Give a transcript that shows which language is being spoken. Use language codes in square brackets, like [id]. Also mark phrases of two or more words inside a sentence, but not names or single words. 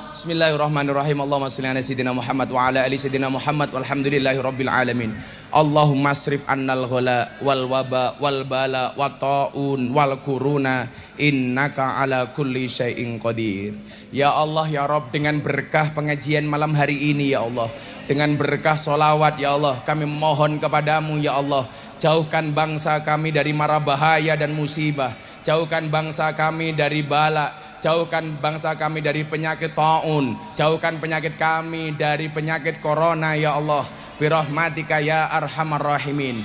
[ar] بسم الله الرحمن الرحيم. اللهم صل على سيدنا محمد وعلى آل سيدنا محمد والحمد لله رب العالمين. اللهم اصرف عنا الغلاء والوباء والبلاء والطاعون والكورونا إنك على كل شيء قدير. يا الله يا رب, [id] dengan berkah pengajian malam hari ini [ar] يا الله, [id] dengan berkah solawat [ar] يا الله, [id] kami mohon kepadamu [ar] يا الله, [id] jauhkan bangsa kami dari mara bahaya dan musibah, jauhkan bangsa kami dari bala, jauhkan bangsa kami dari penyakit taun, jauhkan penyakit kami dari penyakit corona [ar] يا الله, برحمتك يا أرحم الراحمين.